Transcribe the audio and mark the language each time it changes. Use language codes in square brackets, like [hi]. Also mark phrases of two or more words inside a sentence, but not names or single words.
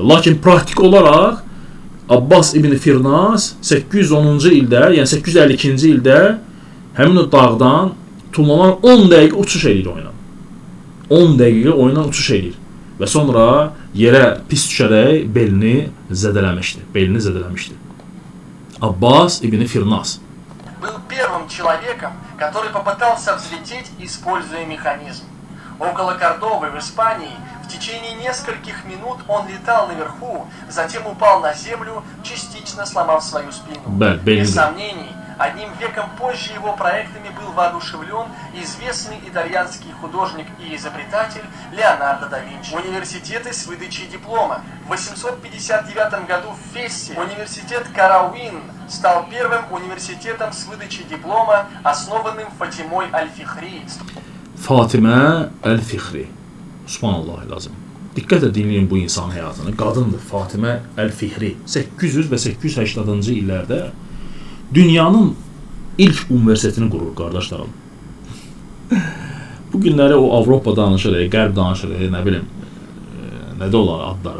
[az] Lakin praktik olaraq Abbas ibn Firnas 810-cu ildə, yəni 852-ci ildə həmin o dağdan tullanan 10 dəqiqə uçuş edir oyuna. 10 dəqiqə oyuna uçuş edir və sonra yerə pis düşərək belini zədələmişdi. Abbas ibn Firnas [ru] был первым человеком, который попытался взлететь, используя механизм. Около Кордовы в Испании в течение нескольких минут он летал наверху, затем упал на землю, частично сломав свою спину. Без сомнений, одним веком позже его проектами был воодушевлен известный итальянский художник и изобретатель Леонардо да Винчи. Университеты с выдачей диплома. В 859 году в Фессе университет Карауин стал первым университетом с выдачей диплома, основанным Фатимой Аль-Фихри. [az] Fatimə Əl-Fixri. Subhanallah lazım. Diqqətlə dinləyin bu insan həyatını. Qadındır Fatimə Əl-Fixri. 800 və 880-cı illərdə dünyanın ilk universitetini qurur, qardaşlarım. Bu günləri o Avropa danışırıq, Qərb danışırıq, nə bilim, nədə olar adları.